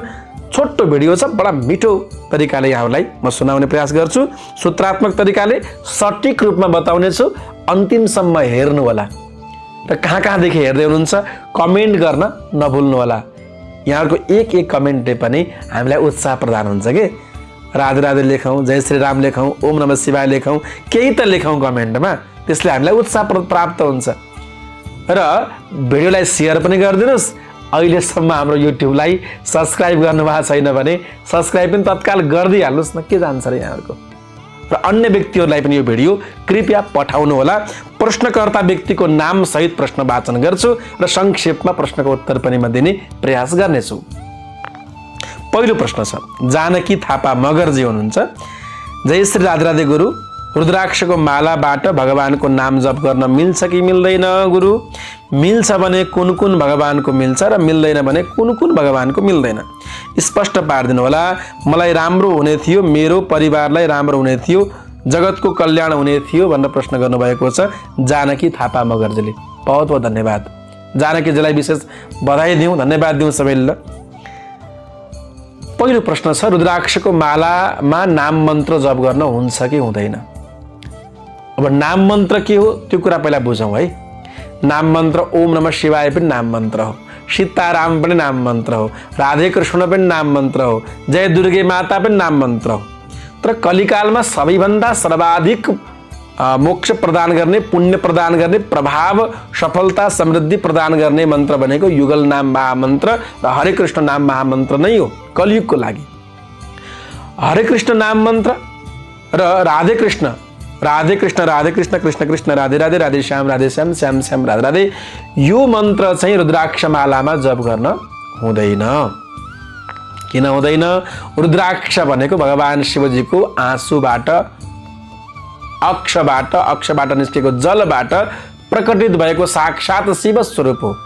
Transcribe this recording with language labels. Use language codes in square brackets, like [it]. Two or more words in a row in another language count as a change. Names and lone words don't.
[ne] छोटो भिडियो छ, बडा मिठो तरिकाले यहाँहरुलाई म सुनाउने प्रयास गर्छु। सूत्रात्मक तरिकाले सटीक रूपमा बताउने छु। अन्तिमसम्म हेर्नु होला र कहाँ-कहाँदेखि हेर्दै हुनुहुन्छ कमेन्ट गर्न नभुल्नु होला। यहाँहरुको एक एक कमेन्टले पनि हामीलाई उत्साह प्रदान हुन्छ के। राधे राधे लेखौं, जय श्री राम लेखौं, ओम नमः शिवाय लेखौं, केही त लेखौं कमेन्टमा। त्यसले हामीलाई उत्साह प्राप्त हुन्छ। र भिडियोलाई शेयर पनि गरिदिनुस्। अहिलेसम्म हाम्रो युट्युबलाई सब्स्क्राइब गर्नुभएको छैन भने सब्स्क्राइब पनि तत्काल गरिदिहाल्नुस् न, के जान्छ र यहाँहरुको। र अन्य व्यक्तिहरुलाई पनि यो भिडियो कृपया पठाउनु होला। प्रश्नकर्ता व्यक्तिको नाम सहित प्रश्न वाचन गर्छु र संक्षेपमा प्रश्नको उत्तर पनि म दिने प्रयास गर्नेछु। पहिलो प्रश्न छ, जानकी थापा मगरजी हुनुहुन्छ। जय श्री राधे राधे गुरु, रुद्राक्षको मालाबाट भगवानको नाम जप गर्न मिल्छ कि मिल्दैन गुरु? मिल्छ भने कुन कुन भगवानको मिल्छ र मिल्दैन भने कुन कुन भगवानको मिल्दैन? स्पष्ट पार्दिनु होला। मलाई राम्रो हुने थियो, मेरो परिवारलाई राम्रो हुने थियो, जगतको कल्याण हुने थियो भनेर प्रश्न गर्नुभएको छ जानकी थापा मगरजीले। [hi] बहुत बहुत धन्यवाद। [ne] जानकीजीलाई विशेष बधाई दिउँ, धन्यवाद दिउँ सबैले। पहिलो प्रश्न छ, रुद्राक्षको मालामा नाम मन्त्र जप गर्न हुन्छ कि हुँदैन? अब नाम मन्त्र के हो त्यो कुरा पहिला बुझौं है। नाम मन्त्र ओम नमः शिवाय पनि नाम मन्त्र हो, सीताराम पनि नाम मन्त्र हो, राधे कृष्ण पनि नाम मन्त्र हो, जय दुर्गे माता पनि नाम मन्त्र हो। तर कलिकालमा सबैभन्दा सर्वाधिक मोक्ष प्रदान गर्ने, पुण्य प्रदान गर्ने, प्रभाव, सफलता, समृद्धि प्रदान गर्ने मन्त्र भनेको युगल नाम महामन्त्र र हरे कृष्ण नाम महामन्त्र नै हो कलियुगको लागि। हरे कृष्ण नाम मन्त्र र राधे कृष्ण कृष्ण कृष्ण राधे राधे, राधे श्याम श्याम श्याम राधे राधे, यो मन्त्र चाहिँ रुद्राक्षमालामा जप गर्न हुँदैन। किन हुँदैन? रुद्राक्ष भनेको भगवान शिवजीको आँसुबाट, अक्षबाट निस्केको जलबाट प्रकटित भएको साक्षात शिव स्वरूप हो।